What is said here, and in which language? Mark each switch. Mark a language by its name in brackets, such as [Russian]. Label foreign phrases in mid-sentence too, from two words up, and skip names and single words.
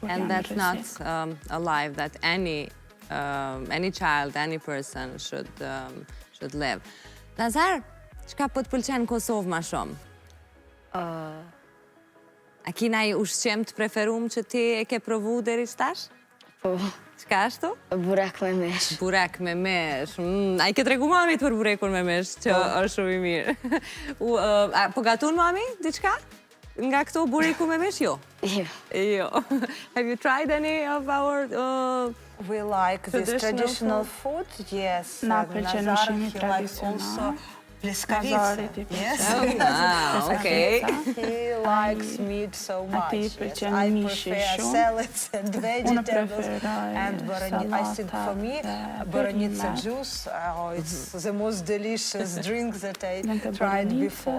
[English] And that's not a life that any child, any person should live. [Albanian] Nazar, çka po të pëlqen Kosovë ma shumë? A ki naj ushqim të preferum që ti e ke provu deri qëtash? Po. Qka ashtu? Burek me mish. Burek me mish. A i ke tregu mamit për burekun me mish, që është shumë i mirë. Po gatun mami, diqka? Nga këto bureku me mish, jo? Jo. [English] Have you tried any of our We like this traditional food, yes. [Albanian] Na pëlqen ushqimi tradicional. Pliskavica. [English] Yes. Okay. He likes meat so much. Yes. I prefer salads and vegetables. And I think for me, boronitsa juice, it's the most delicious drink that I tried before.